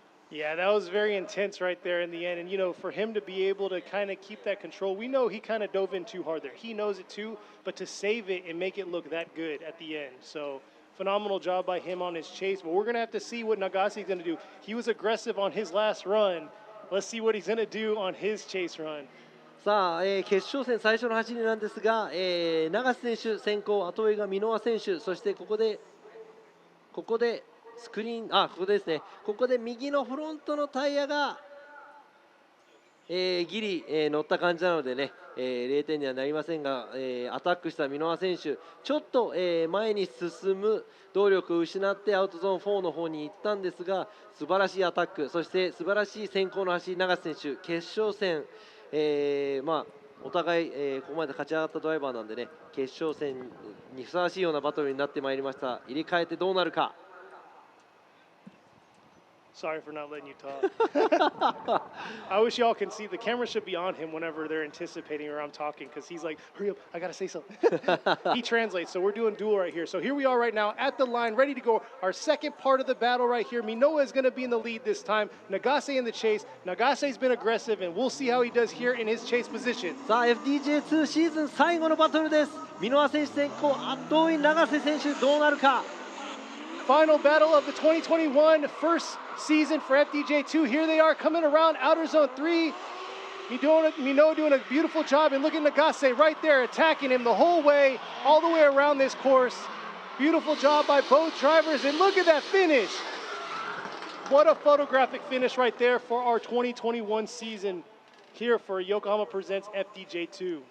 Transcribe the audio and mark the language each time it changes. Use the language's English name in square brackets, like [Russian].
[English] Yeah, that was very intense right there in the end. And, for him to be able to kind of keep that control, we know he kind of dove in too hard there. He knows it too, but to save it and make it look that good at the end. So phenomenal job by him on his chase. But we're going to have to see what Nagase is going to do. He was aggressive on his last run. Let's see what he's going to do on his chase run. [Japanese] さあ、決勝戦最初の走りなんですが、永瀬選手先行、後追いが箕輪選手、そしてここでスクリーン、ここですね、ここで右のフロントのタイヤが、ギリ、乗った感じなのでね、0点にはなりませんが、アタックした箕輪選手、ちょっと、前に進む動力を失ってアウトゾーン4の方に行ったんですが、素晴らしいアタック、そして素晴らしい先行の走り、永瀬選手、決勝戦、お互い、ここまで勝ち上がったドライバーなんでね、決勝戦にふさわしいようなバトルになってまいりました。入れ替えてどうなるか。 [English] Sorry for not letting you talk. I wish y'all can see the camera should be on him whenever they're anticipating or I'm talking because he's like, hurry up, I gotta say something. He translates, so we're doing duel right here. So here we are right now at the line, ready to go. Our second part of the battle right here. Minoa is gonna be in the lead this time. Nagase in the chase. Nagase's been aggressive, and we'll see how he does here in his chase position. [Japanese] さあ FDJ2 シーズン最後のバトルです。箕輪選手先行、圧倒追い永瀬選手どうなるか。 [English] Final battle of the 2021 first season for FDJ2. Here they are coming around outer zone 3. Minoa doing a beautiful job, and look at Nagase right there attacking him the whole way, all the way around this course. Beautiful job by both drivers, and look at that finish. What a photographic finish right there for our 2021 season here for Yokohama Presents FDJ2.